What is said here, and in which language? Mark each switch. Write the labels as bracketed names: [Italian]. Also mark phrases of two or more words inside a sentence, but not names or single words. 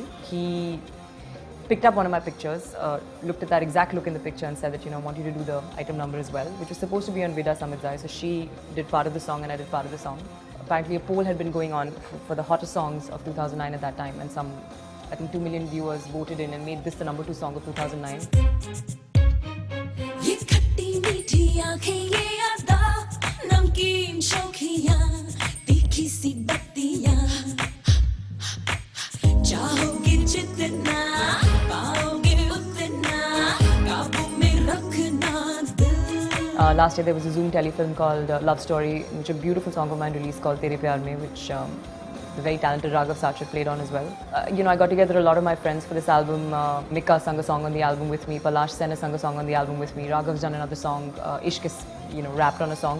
[English] He picked up one of my pictures, looked at that exact look in the picture and said that, I want you to do the item number as well, which was supposed to be on Vida Samidzai. So she did part of the song and I did part of the song. Apparently a poll had been going on for the hottest songs of 2009 at that time, and I think 2 million viewers voted in and made this the number 2 song of 2009. [Hindi] ये खट्टी मीठी आँखें ये अदा, नमकीन शोख़ियाँ, तीखी सी बतियाँ, चाहोगे जितना, पाओगे उतना, काबू में रखना दिल. [English] Last year there was a Zoom telefilm called Love Story, which a beautiful song of mine released called Tere Pyar Mein, which the very talented Raghav Sachar played on as well. I got together a lot of my friends for this album. Mika sang a song on the album with me, Palash Sen sang a song on the album with me, Raghav's done another song, Ishq is, rapped on a song.